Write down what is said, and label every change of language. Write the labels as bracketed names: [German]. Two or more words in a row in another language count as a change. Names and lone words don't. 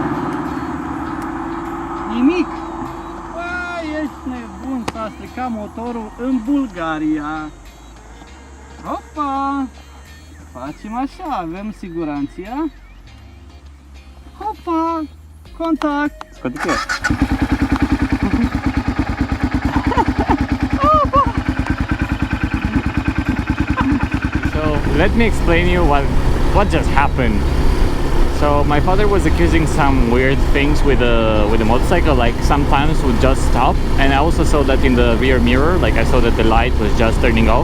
[Romanian] Nimic. Ești nebun, s-a stricat motorul în Bulgaria. Hopa! Facem așa, avem siguranția. Hopa! Contact! Scoate cheia. [English] So let me explain you what just happened. So my father was accusing some weird things with the motorcycle, like sometimes would just stop, and I also saw that in the rear mirror, like I saw that the light was just turning off.